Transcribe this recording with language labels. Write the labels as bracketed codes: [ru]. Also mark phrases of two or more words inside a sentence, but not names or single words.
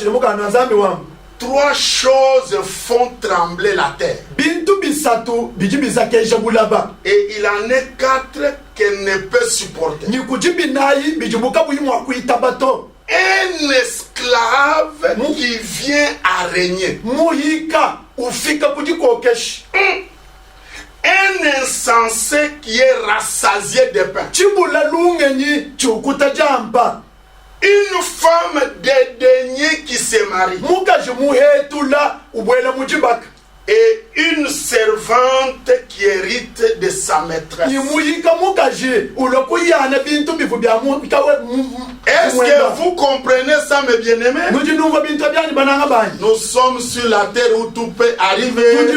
[fr] 3 choses font trembler la terre. Et il en est 4 qu'elle ne peut supporter. un esclave qui vient à régner. [lu] Muhika ufika kujikokeshi. [fr] Un insensé qui est rassasié de pain. [lu] Chibula lungenyi chukuta jamba. [fr] Une femme dédaignée qui se marie. [lu] Mukaji muhetula ubwela mujibaka. [fr] Et une servante qui hérite de sa maîtresse. Est-ce que vous comprenez ça, mes bien-aimés? Nous sommes sur la terre où tout peut arriver.